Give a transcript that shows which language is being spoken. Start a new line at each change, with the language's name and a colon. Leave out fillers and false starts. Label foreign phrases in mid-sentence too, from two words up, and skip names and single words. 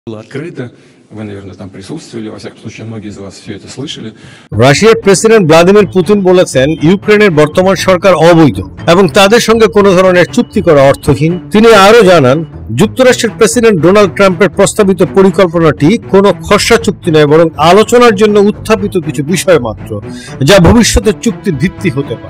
Russian: было открыто. Вы, наверное, там присутствовали, во всяком случае, многие из вас все это слышали.
Bangla: রাশিয়ার প্রেসিডেন্ট ভ্লাদিমির পুতিন বলেছেন ইউক্রেনের বর্তমান সরকার অবৈধ এবং তাদের সঙ্গে কোনো ধরনের চুক্তি করা অর্থহীন। তিনি আরো জানান, যুক্তরাষ্ট্রের প্রেসিডেন্ট ডোনাল্ড ট্রাম্পের প্রস্তাবিত পরিকল্পনাটি কোনো খসড়া চুক্তি নয়, বরং আলোচনার জন্য উত্থাপিত কিছু বিষয় মাত্র, যা ভবিষ্যতের চুক্তির ভিত্তি হতে পারে।